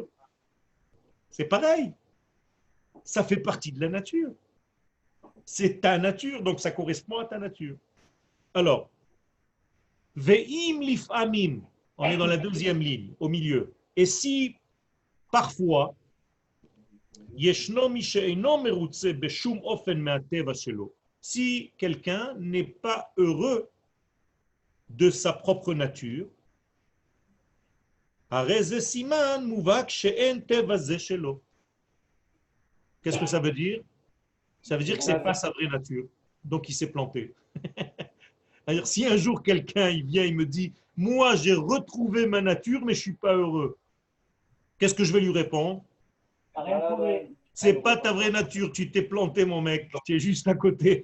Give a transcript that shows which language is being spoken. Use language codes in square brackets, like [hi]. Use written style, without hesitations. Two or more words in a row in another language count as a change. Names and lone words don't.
[fr] C'est pareil. Ça fait partie de la nature. C'est ta nature, donc ça correspond à ta nature. Alors, [he] ואם לפעמים, [fr] on est dans la deuxième ligne, au milieu. Et si, parfois, [he] ישנו מי שאינו מרוצה בשום אופן מהטבע שלו, [fr] si quelqu'un n'est pas heureux de sa propre nature, [he] הרי זה סימן מובהק שאין טבע זה שלו. [fr] Qu'est-ce que ça veut dire? Ça veut dire que ce n'est pas sa vraie nature. Donc il s'est planté. C'est-à-dire, si un jour quelqu'un il vient, il me dit « Moi, j'ai retrouvé ma nature, mais je ne suis pas heureux », qu'est-ce que je vais lui répondre? C'est pas ta vraie nature, tu t'es planté, mon mec, tu es juste à côté.